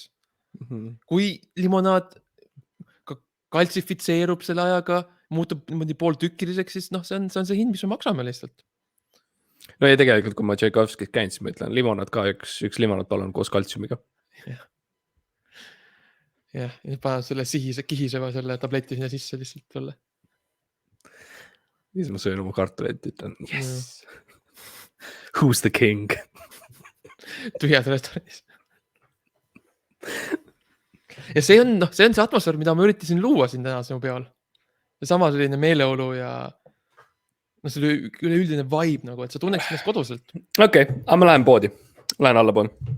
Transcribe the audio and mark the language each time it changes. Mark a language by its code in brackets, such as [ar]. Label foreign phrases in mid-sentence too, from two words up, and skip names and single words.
[et] kui limonaad kaltsifitseerub selle ajaga , muutub niimoodi pooltükkiliseks , siis see on see hind , mis me maksame lihtsalt . no ja tegelikult , kui ma Tšaikovskis käin , siis ma ütlen limonaad ka , üks limonaad palun koos kaltsiumiga . jah , ja panen selle kihiseva selle tableti sinna sisse lihtsalt sulle . siis ma söön oma kartulit , ütlen yes . [en] Who's the king ? [et] tühjad restoranis . ja see on see atmosfäär , mida ma üritasin luua siin täna sinu peal . seesama selline meeleolu ja selle üleüldine vibe nagu , et sa tunneksid ennast koduselt . okei , aga ma lähen poodi , lähen allapoole .